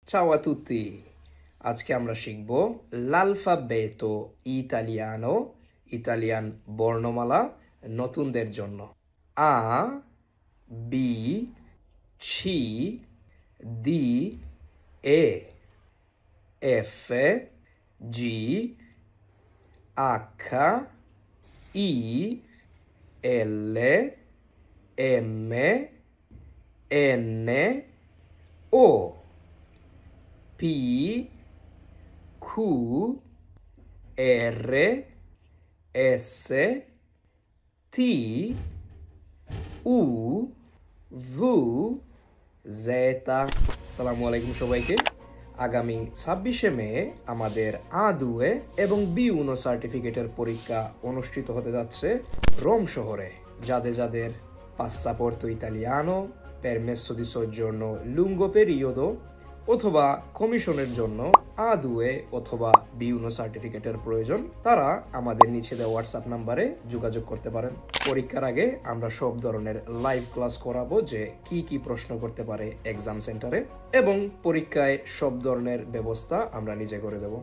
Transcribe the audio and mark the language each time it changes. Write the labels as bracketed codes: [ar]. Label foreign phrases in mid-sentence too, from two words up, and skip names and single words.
[it] Ciao a tutti! [bn] আজকে আমরা শিখব [it] l'alfabeto italiano, [bn] ইতালিয়ান বর্ণমালা নতুনদের জন্য। [it] A, B, C, D, E, F, G, H, I, L, M, N, O, P, Q, R, S, T, U, V, Z। [bn] আসসালামু আলাইকুম সবাইকে। আগামী 26শে মে আমাদের A2 এবং B1 সার্টিফিকেটের পরীক্ষা অনুষ্ঠিত হতে যাচ্ছে রোম শহরে। যাদের [it] passaporto italiano, permesso di soggiorno lungo periodo [bn] অথবা কমিশনের জন্য A2 অথবা B1 সার্টিফিকেটের প্রয়োজন, তারা আমাদের নিচে দেওয়া হোয়াটসঅ্যাপ নাম্বারে যোগাযোগ করতে পারেন। পরীক্ষার আগে আমরা সব ধরনের [en] live class [bn] করাবো, যে কি প্রশ্ন করতে পারে [en] exam centre, [bn] এবং পরীক্ষায় সব ধরনের ব্যবস্থা আমরা নিজে করে দেব।